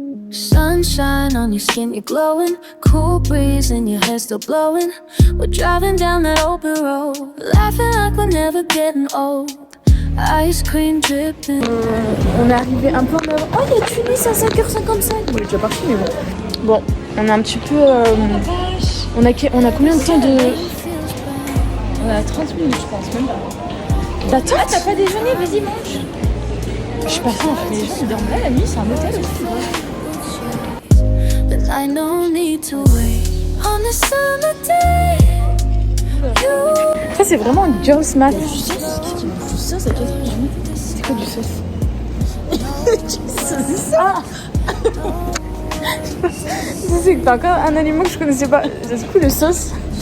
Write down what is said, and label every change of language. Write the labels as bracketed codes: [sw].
[en] Sunshine on your skin, you're glowing. Cool breeze and your hair still blowing. We're driving down that open road, laughing like we're never getting old. Ice cream dripping. [fr] On est arrivé un peu en avant. Oh, il y a Tunis à 5h55. Bon, il est déjà parti, mais bon. Bon, on est un petit peu. On a combien de temps de. On a 30 minutes, je pense, même pas. D'attente? Ah, t'as pas déjeuné? Vas-y, mange. Je suis pas faim en fait. Les gens ils dorment là la nuit, c'est un hôtel aussi. [en] But I no need to wait on the summer day. [fr] Ça, c'est vraiment un [en] girls math. [fr] Du sauce à 4h30. C'est quoi du sauce? C'est ça. C'est que t'as encore un aliment que je connaissais pas. C'est quoi le sauce?